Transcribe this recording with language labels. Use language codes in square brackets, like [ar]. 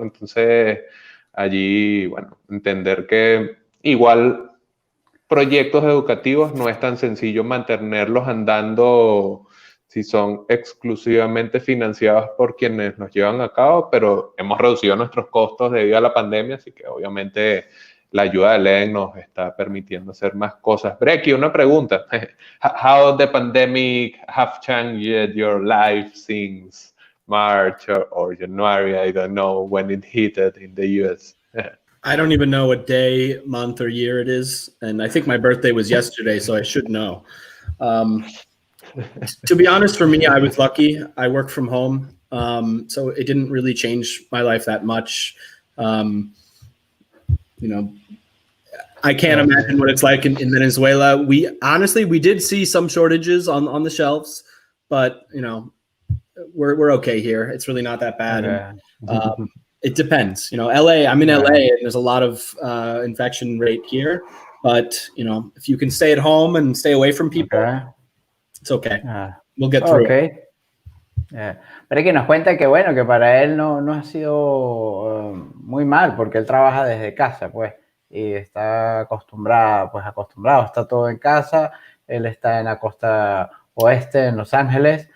[es] Entonces, allí, bueno, entender que igual proyectos educativos no es tan sencillo mantenerlos andando si son exclusivamente financiados por quienes los llevan a cabo, pero hemos reducido nuestros costos debido a la pandemia, así que obviamente la ayuda de Leen nos está permitiendo hacer más cosas. Brekkie, una pregunta. [en] How the pandemic have changed your life since March or January? I don't know when it hit it in the US. I don't even know what day, month, or year it is. And I think my birthday was yesterday, so I should know. To be honest, for me, I was lucky. I work from home, so it didn't really change my life that much. I can't imagine what it's like in Venezuela. We did see some shortages on the shelves, but we're okay here. It's really not that bad. Okay. And, it depends. LA, I'm in LA and there's a lot of infection rate here, but if you can stay at home and stay away from people, it's okay. We'll get through it. [es] Pero que nos cuenta que bueno, que para él no ha sido muy mal porque él trabaja desde casa, pues, y está acostumbrado, está todo en casa. Él está en la costa oeste, en Los Ángeles.